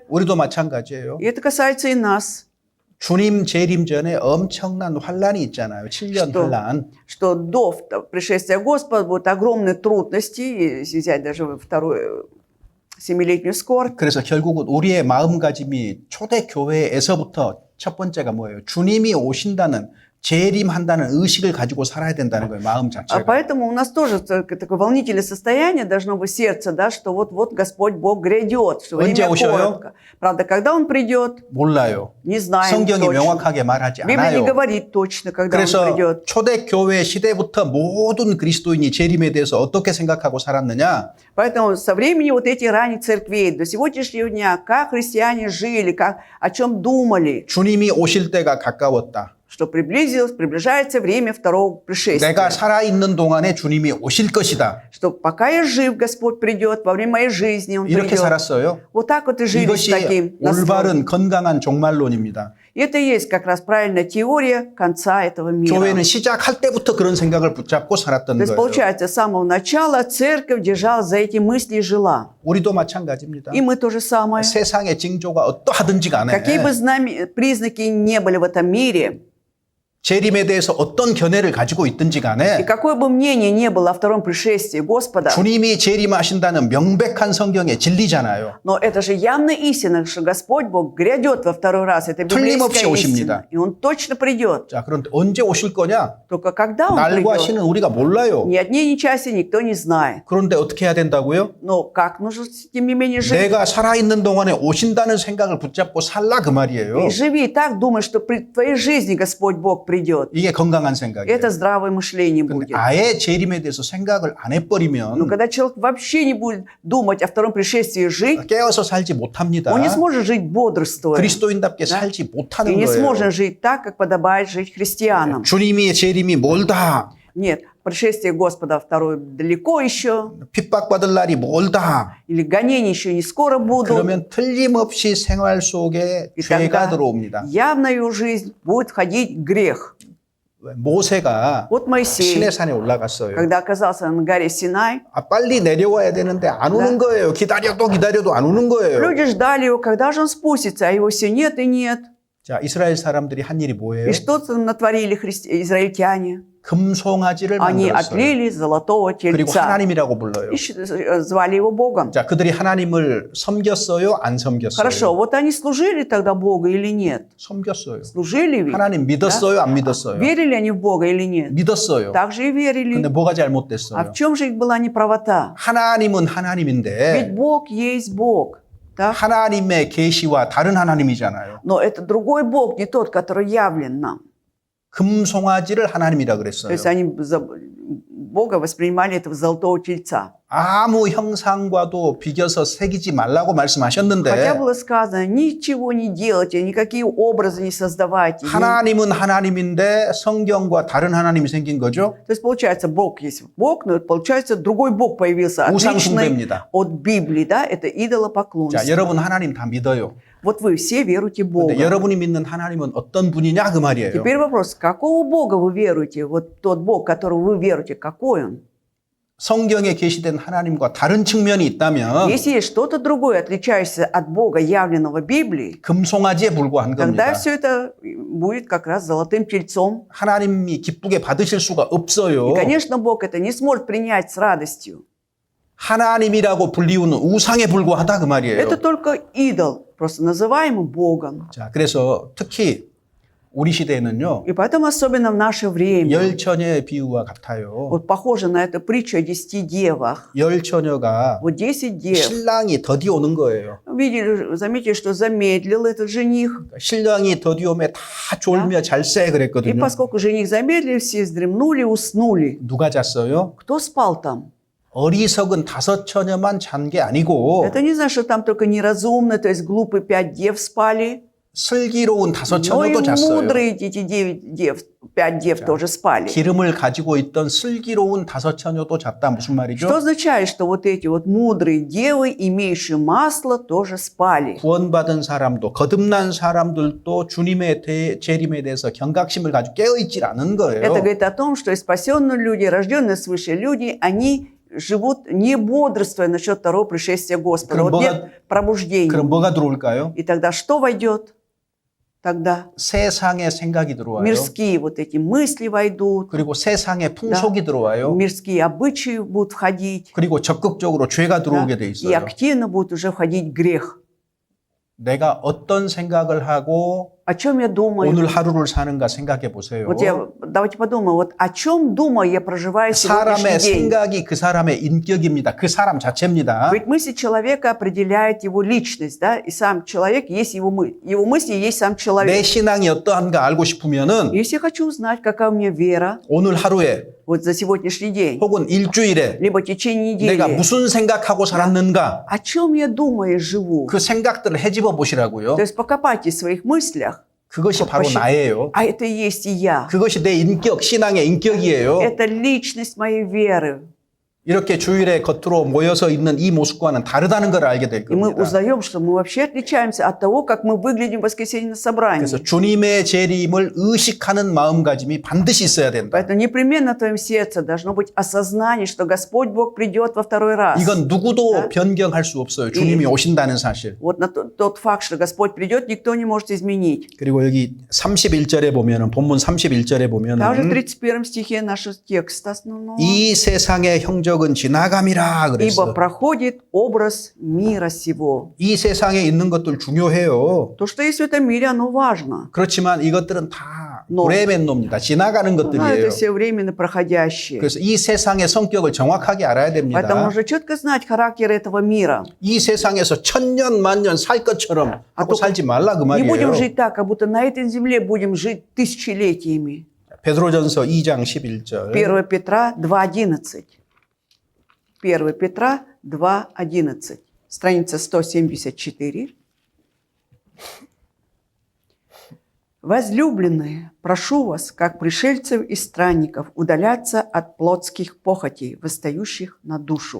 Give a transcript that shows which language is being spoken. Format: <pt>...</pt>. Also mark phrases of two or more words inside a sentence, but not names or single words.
<ko>우리도 마찬가지예요.</ko> <ru>И это касается и нас.</ru> <ko>주님 재림 전에 엄청난 환란이 있잖아요. 7년</ko> <ru>Что?</ru> <ko>환란.</ko> <ru>Что до пришествия Господа будут огромные трудности, если взять даже вторую 7-летнюю скорбь.</ru> <ko>그래서 결국은 우리의 마음가짐이 초대교회에서부터 첫 번째가 뭐예요? 주님이 오신다는 재림한다는 의식을 가지고 살아야 된다는 거예요. 마음</ko> <ru>А</ru> <ko>자체가.</ko> <ru>поэтому у нас тоже такое волнительное состояние должно быть сердце, да, что вот Господь Бог грядет, что</ru> <ko>언제</ko> <ru>время</ru> <ko>오셔요?</ko> <ru>коротко. Правда, когда Он придет,</ru> <ko>몰라요.</ko> <ru>не знаем</ru> <ko>성경이</ko> <ru>точно.</ru> <ko>명확하게 말하지</ko> <ru>Библия не</ru> <ko>않아요.</ko> <ru>говорит точно, когда Он</ru> <ko>그래서</ko> <ru>придет.</ru> <ko>초대교회 시대부터 모든 그리스도인이 재림에 대해서 어떻게 생각하고 살았느냐?</ko> <ru>Поэтому со времени вот этих ранних церквей до сегодняшнего дня, как христиане жили, о чем думали,</ru> <ko>주님이 오실 때가 가까웠다.</ko> <ru>что приближается время второго пришествия.</ru> <ko>내가 살아있는 동안에 주님이 오실 것이다.</ko> <ru>Что пока я жив, Господь придет, во время моей жизни Он</ru> <ko>이렇게</ko> <ru>придет.</ru> <ko>살았어요.</ko> <ru>Вот так вот и жили с</ru> <ko>이것이</ko> <ru>таким настроем.</ru> <ko>올바른 건강한 종말론입니다.</ko> <ru>И это и есть как раз правильная теория конца этого мира.</ru> <ko>교회는 시작할 때부터 그런 생각을 붙잡고 살았던</ko> <ru>То есть,</ru> <ko>거예요.</ko> <ru>получается, с самого начала церковь держалась за эти мысли и жила.</ru> <ko>우리도 마찬가지입니다.</ko> <ru>И мы то же самое.</ru> <ko>세상의 징조가 어떠하든지 간에</ko> <ru>Какие бы признаки ни были в этом мире,</ru> <ko>재림에 대해서 어떤 견해를 가지고 있든지</ko> <ru>и</ru> <ko>간에</ko> <ru>какое бы мнение ни было о втором пришествии Господа,</ru> <ko>주님이 재림하신다는 명백한 성경의 진리잖아요.</ko> <ru>но это же явная истина, что Господь Бог грядет во второй раз. Это</ru> <ko>틀림없이</ko> <ru>библейская</ru> <ko>오십니다.</ko> <ru>истина. И Он точно придет.</ru> <ko>자, 그런데 언제 오실 거냐?</ko> <ru>Только когда Он</ru> <ko>날과</ko> <ru>придет,</ru> <ko>시는 우리가 몰라요.</ko> <ru>ни от дней, ни часа никто не знает.</ru> <ko>그런데 어떻게 해야 된다고요?</ko> <ru>Но как нужно, тем не менее, жить?</ru> <ko>내가 살아있는 동안에 오신다는 생각을 붙잡고 살라 그 말이에요.</ko> <ru>И живи и так, думай, что при твоей жизни Господь Бог придет.</ru> <ko>이게 건강한 생각이에요.</ko> <ru>Это здравое мышление</ru> <ko>근데</ko> <ru>будет.</ru> <ko>아예 재림에 대해서 생각을 안</ko> <ru>Но</ru> <ko>해버리면</ko> <ru>когда человек вообще не будет думать о втором пришествии и жить,</ru> <ko>깨어서 살지 못합니다.</ko> <ru>он не сможет жить бодрствуя.</ru> <ko>그리스도인답게</ko> <ru>Да?</ru> <ko>살지</ko> <ru>И</ru> <ko>못하는</ko> <ru>не</ru> <ko>거예요.</ko> <ru>сможет жить так, как подобает жить христианам.</ru> <ko>주님의 재림이 멀다.</ko> <ru>Нет, пришествие Господа второе далеко еще,</ru> <ko>핍박받을 날이 멀다.</ko> <ru>или гонения еще не скоро будут.</ru> <ko>그러면 틀림없이 생활 속에</ko> <ru>И</ru> <ko>죄가</ko> <ru>тогда</ru> <ko>들어옵니다.</ko> <ru>явно в жизнь будет входить грех.</ru> <ko>모세가</ko> <ru>Вот Моисей,</ru> <ko>시내산에 올라갔어요.</ko> <ru>когда оказался на горе Синай,</ru> <ko>빨리 내려와야 되는데 안 오는 거예요. 기다려도 안 오는 거예요.</ko> <ru>люди ждали его, когда же он спустится, а его все нет и нет.</ru> <ko>자, 이스라엘 사람들이 한 일이 뭐예요?</ko> <ru>И что там натворили израильтяне?</ru> <ko>금송아지를</ko> <ru>Они</ru> <ko>만들었어요.</ko> <ru>отлили золотого</ru> <ko>그리고</ko> <ru>тельца</ru> <ko>하나님이라고 불러요.</ko> <ru>и звали его Богом.</ru> <ko>자, 그들이 하나님을 섬겼어요? 안 섬겼어요?</ko> <ru>Хорошо, вот они служили тогда Богу или нет?</ru> <ko>섬겼어요.</ko> <ru>Служили ведь?</ru> <ko>하나님 믿었어요? 안 믿었어요?</ko> <ru>Верили они в Бога или нет?</ru> <ko>믿었어요.</ko> <ru>Так же и верили.</ru> <ko>근데 뭐가</ko> <ru>А</ru> <ko>잘못됐어요?</ko> <ru>в чем же их была неправота?</ru> <ko>하나님은</ko> <ru>Ведь</ru> <ko>하나님인데</ko> <ru>Бог есть Бог. Так?</ru> <ko>하나님의 계시와 다른 하나님이잖아요.</ko> <ru>Но это другой Бог, не тот, который явлен нам.</ru> <ko>금송아지를 하나님이라</ko> <ru>То</ru> <ko>그랬어요.</ko> <ru>есть они Бога воспринимали этого золотого тельца.</ru> <ko>아무 형상과도 비교서 새기지 말라고</ko> <ru>Хотя</ru> <ko>말씀하셨는데</ko> <ru>было сказано, ничего не делайте, никакие образы не создавайте.</ru> <ko>하나님은 하나님인데 성경과 다른 하나님이 생긴 거죠.</ko> <ru>То есть получается, Бог есть Бог, но получается другой Бог появился, отличный</ru> <ko>우상숭배입니다.</ko> <ru>от Библии, да, это идолопоклонство.</ru> <ko>자, 여러분 하나님 다 믿어요.</ko> <ru>Вот вы все веруете в Бога.</ru> <ko>근데 여러분이 믿는 하나님은 어떤 분이냐 그 말이에요.</ko> <ru>Теперь вопрос, какого Бога вы веруете? Вот тот Бог, которого вы веруете, какой Он?</ru> <ko>성경에 계시된 하나님과 다른 측면이 있다면</ko> <ru>Если есть что-то другое, отличающееся от Бога, явленного в Библии,</ru> <ko>금송아지에 불과한 겁니다.</ko> <ru>тогда все это будет как раз золотым тельцом.</ru> <ko>하나님이 기쁘게 받으실 수가 없어요.</ko> <ru>И, конечно, Бог это не сможет принять с радостью.</ru> <ko>하나님이라고 불리우는 우상에 불과하다 그 말이에요.</ko> <ru>Это только идол, просто называемый Богом.</ru> <ko>자, 그래서 특히 우리 시대에는요.</ko> <ru>И поэтому особенно в наше время,</ru> <ko>열 처녀의 비유와 같아요.</ko> <ru>вот похоже на эту притчу о 10 девах.</ru> <ko>열 처녀가</ko> <ru>Вот 10 дев.</ru> <ko>신랑이 더디 오는 거예요.</ko> <ru>Видели, заметили, что замедлил этот жених.</ru> <ko>신랑이 더디 오면 다 졸며 잘새</ko> <ru>И</ru> <ko>그랬거든요.</ko> <ru>поскольку жених замедлил, все вздремнули, уснули.</ru> <ko>누가 잤어요?</ko> <ru>Кто спал там?</ru> <ko>어리석은 다섯 처녀만 잔 게 아니고</ko> <ru>Это не значит, что там только неразумные, то есть глупые 5 дев спали.</ru> <ko>슬기로운 다섯</ko> <ru>Но и</ru> <ko>처녀도 잤어요.</ko> <ru>мудрые эти 9 дев, 5 дев тоже спали.</ru> <ko>기름을 가지고 있던 슬기로운 다섯 처녀도 잤다. 무슨</ko> <ru>Что</ru> <ko>말이죠?</ko> <ru>означает, что вот эти вот мудрые девы, имеющие масло, тоже спали.</ru> <ko>구원받은 사람도 거듭난 사람들도 주님의 재림에 대해서 경각심을 가지고 깨어있질 않은 거예요.</ko> <ru>Это говорит о том, что и спасенные люди, рожденные свыше люди, они живут не бодрствуя насчет второго пришествия Господа.</ru> <ko>그럼</ko> <ru>Вот нет пробуждения.</ru> <ko>그럼 뭐가 들어올까요?</ko> <ru>И тогда что войдет? Тогда</ru> <ko>세상의 생각이 들어와요.</ko> <ru>мирские вот эти мысли войдут,</ru> <ko>그리고 세상의 풍속이 들어와요.</ko> <ru>мирские обычаи будут входить,</ru> <ko>그리고 적극적으로 죄가</ko> <ru>да,</ru> <ko>들어오게 돼</ko> <ru>и</ru> <ko>있어요.</ko> <ru>активно будет уже входить грех.</ru> <ko>내가 어떤 생각을 하고</ko> <ru>О чем я думаю?</ru> <ko>오늘 하루를 사는가 생각해 보세요.</ko> <ru>Вот давайте подумаем, вот о чем думаю я, проживая сегодняшний</ru> <ko>사람의</ko> <ru>день?</ru> <ko>생각이 그 사람의 인격입니다. 그 사람 자체입니다.</ko> <ru>Ведь мысли человека определяет его личность, да? И сам человек есть его мысли есть сам</ru> <ko>내</ko> <ru>человек.</ru> <ko>신앙이 어떠한가 알고 싶으면은</ko> <ru>Если я хочу узнать, какая у меня вера</ru> <ko>오늘 하루에</ko> <ru>вот за сегодняшний день,</ru> <ko>혹은 일주일에</ko> <ru>либо в течение</ru> <ko>내가</ko> <ru>недели,</ru> <ko>무슨 생각하고 살았는가</ko> <ru>о чем я думаю, живу.</ru> <ko>그 생각들을 헤집어 보시라고요.</ko> <ru>То есть покопайтесь в своих мыслях,</ru> <ko>그것이 바로 나예요.</ko> <ru>а это и есть и я.</ru> <ko>그것이 내 인격, 신앙의 인격이에요.</ko> <ru>Это личность моей веры.</ru> <ko>이렇게 주일에 겉으로 모여서 있는 이 모습과는 다르다는 걸 알게 될</ko> <ru>И мы</ru> <ko>겁니다.</ko> <ru>узнаем, что мы вообще отличаемся от того, как мы выглядим в воскресенье на собрании.</ru> <ko>그래서 주님의 재림을 의식하는 마음가짐이 반드시 있어야 된다.</ko> <ru>Поэтому непременно в твоем сердце должно быть осознание, что Господь Бог придет во второй раз.</ru> <ko>이건 누구도 변경할 수 없어요. 주님이 오신다는 사실.</ko> <ru>Вот на тот факт, что Господь придет, никто не может изменить.</ru> <ko>그리고 여기 31절에 보면은 본문 31절에</ko> <ru>Также в</ru> <ko>보면은</ko> <ru>31 стихе нашего текста основного.</ru> <ko>이 세상의 형적은 지나감이라</ko> <ru>Ибо</ru> <ko>그랬어.</ko> <ru>проходит образ мира сего.</ru> <ko>이 세상에 있는 것들 중요해요.</ko> <ru>То, что есть в этом мире, оно важно.</ru> <ko>그렇지만 이것들은 다</ko> <ru>No.</ru> <ko>브레멘노입니다. 지나가는</ko> <ru>Но это</ru> <ko>것들이에요.</ko> <ru>все временно проходящее.</ru> <ko>그래서 이 세상의 성격을 정확하게 알아야</ko> <ru>Поэтому</ru> <ko>됩니다.</ko> <ru>нужно четко знать характер этого мира.</ru> <ko>이 세상에서 천년 만년 살 것처럼 하고 살지 말라 그</ko> <ru>Не будем</ru> <ko>말이에요.</ko> <ru>жить так, как будто на этой земле будем жить тысячелетиями.</ru> <ko>베드로전서 2장 11절.</ko> <ru>1 Петра 2:11. 1 Петра 2:11. Страница 174. Возлюбленные, прошу вас, как пришельцев и странников, удаляться от плотских похотей, восстающих на душу.</ru>